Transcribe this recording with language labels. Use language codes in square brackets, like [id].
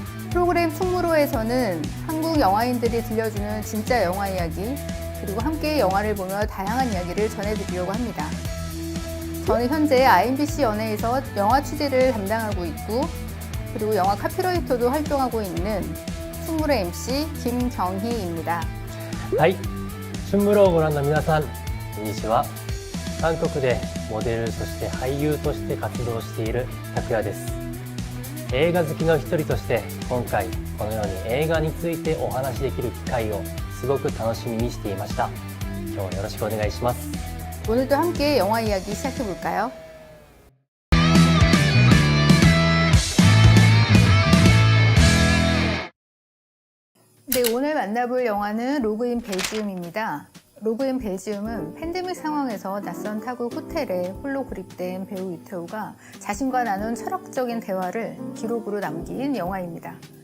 [ko] 프로그램 충무로에서는 한국 영화인들이 들려주는 진짜 영화 이야기, 그리고 함께 영화를 보며 다양한 이야기를 전해드리려고 합니다. 저는 현재 IMBC 연예에서 영화 취재를 담당하고 있고, 그리고 영화 카피라이터도 활동하고 있는 충무로 MC 김경희입니다. [ja] はい、春風楼をご覧の皆さん、こんにちは。韓国でモデル、そして俳優として活動している拓也です。映画好きの一人として、今回このように映画についてお話しできる機会をすごく楽しみにしていました。今日はよろしくお願いします。 [ko] 오늘도 함께 영화 이야기 시작해볼까요? 네, 오늘 만나볼 영화는 로그인 벨지움입니다. 로그인 벨지움은 팬데믹 상황에서 낯선 타국 호텔에 홀로 고립된 배우 유태우가 자신과 나눈 철학적인 대화를 기록으로 남긴 영화입니다.